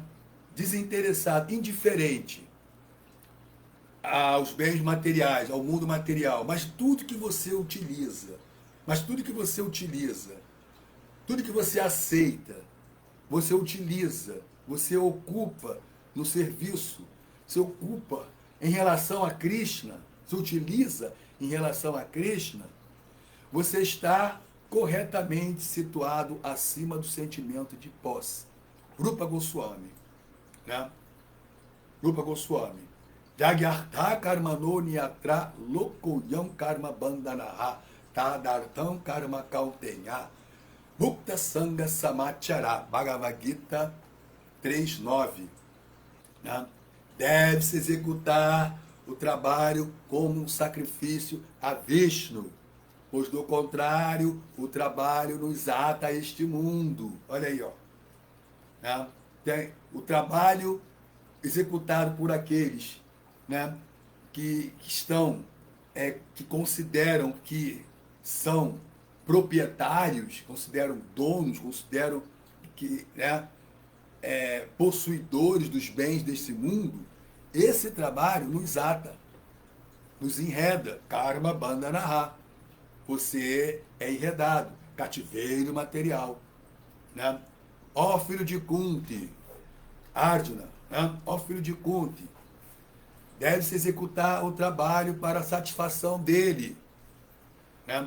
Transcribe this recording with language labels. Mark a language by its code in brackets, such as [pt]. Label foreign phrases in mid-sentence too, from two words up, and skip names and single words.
[pt] Desinteressado, indiferente aos bens materiais, ao mundo material, mas tudo que você utiliza, tudo que você aceita, você utiliza, você ocupa no serviço, você ocupa em relação a Krishna, se utiliza em relação a Krishna, você está corretamente situado acima do sentimento de posse. Rupa Goswami, né? Rupa Goswami. [sa] Jagyartha karmano niyatra lokoyam karma bandanaha tadartam karma kautenya mukta sangha samachara. [pt] Bhagavad Gita 3.9. Né? Deve-se executar o trabalho como um sacrifício a Vishnu, pois do contrário o trabalho nos ata a este mundo. Olha aí, ó. Né? Tem o trabalho executado por aqueles, né, que estão, que consideram que são proprietários, consideram donos, consideram que, né, possuidores dos bens desse mundo. Esse trabalho nos ata, nos enreda. [sa] Karma bandhanaha. [pt] Você é enredado, cativeiro material, né? Ó filho de Kunti, Arjuna, né? Ó filho de Kunti, deve-se executar o trabalho para a satisfação dele, né?